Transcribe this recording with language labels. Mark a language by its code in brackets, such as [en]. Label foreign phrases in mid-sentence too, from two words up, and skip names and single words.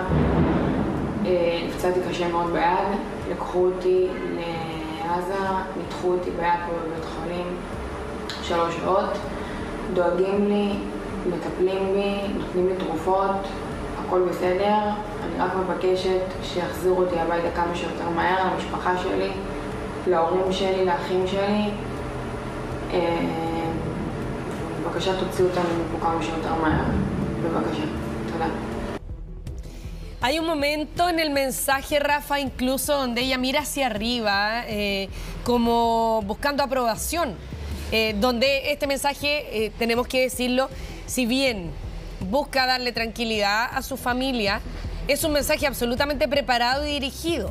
[he] נפצעתי קשה מאוד ביד, לקחו אותי לעזה, ניתחו אותי ביד פה בבית חולים 3 שעות, דואגים לי, מטפלים בי, נותנים לי תרופות, הכל בסדר, אני רק מבקשת שיחזירו אותי הביתה כמה שיותר מהר, למשפחה שלי, להורים שלי, לאחים שלי, בבקשה תוציאו אותנו מפה כמה שיותר מהר, בבקשה, תודה. [es] Hay un momento en el mensaje, Rafa, incluso donde ella mira hacia arriba, como buscando aprobación, donde este mensaje, tenemos que decirlo, si bien busca darle tranquilidad a su familia, es un mensaje absolutamente preparado y dirigido.